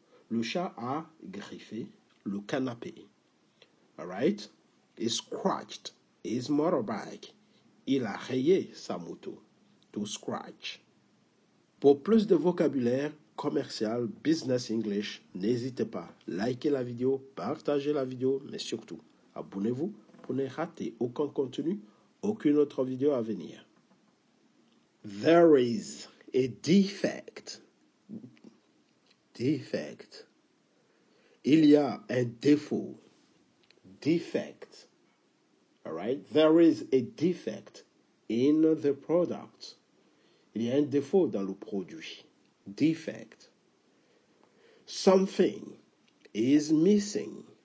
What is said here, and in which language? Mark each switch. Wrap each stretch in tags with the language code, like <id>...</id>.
<fr>Le chat a griffé le canapé.</fr> <en>All right? He scratched his motorbike.</en> <fr>Il a rayé sa moto.</fr> <en>To scratch.</en> <fr>Pour plus de vocabulaire commercial, business English, n'hésitez pas. Likez la vidéo, partagez la vidéo, mais surtout, abonnez-vous pour ne rater aucun contenu, aucune autre vidéo à venir.</fr> <en>There is a defect.</en> <fr>Il y a un défaut.</fr> <en>Defect. All right? There is a defect in the product.</en> <fr>Il y a un défaut dans le produit.</fr> <en>Defect. Something is missing.</en>